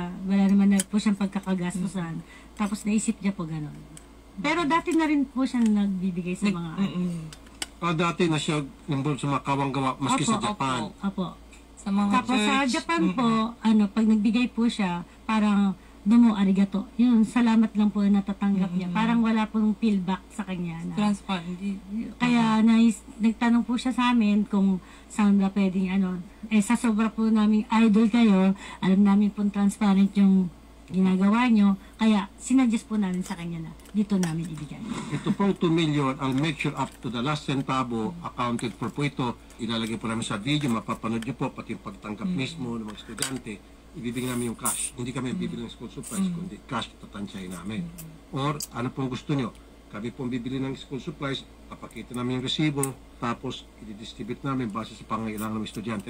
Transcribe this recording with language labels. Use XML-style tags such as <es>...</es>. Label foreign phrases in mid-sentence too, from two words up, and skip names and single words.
<tl>Wala naman na po siyang pagkakagastusan. Tapos naisip niya po gano'n. Pero dati na rin po siya nagbibigay sa mga... Dati na siya involved sa mga kawang-gawa, maski sa Japan. Opo. Sa mga Tapos sa church. Japan po, pag nagbigay po siya, parang</tl> <ja>どうもありがとう.</ja> <tl>Yun, salamat lang po na natatanggap niya. Parang wala pong feedback sa kanya. Na, Transparent. kaya nagtanong po siya sa amin kung saan ba pwedeng sa sobra po namin idol kayo, alam namin pong transparent yung ginagawa nyo, kaya sinuggest po namin sa kanya na dito namin ibigay. Ito pong</tl> <en>2 million, I'll make sure up to the last centavo accounted for</en> <tl>po ito. Ilalagay po namin sa video, mapapanood nyo po, pati yung pagtanggap mismo ng mga estudyante. Ibibigay namin yung cash. Hindi kami bibili ng</tl> <en>school supplies,</en> <tl>kundi cash tatansyahin namin. Or ano pong gusto nyo? Kami pong bibili ng</tl> <en>school supplies,</en> <tl>papakita namin yung resibo, tapos i-distribute namin base sa pangailangan ng estudyante.</tl>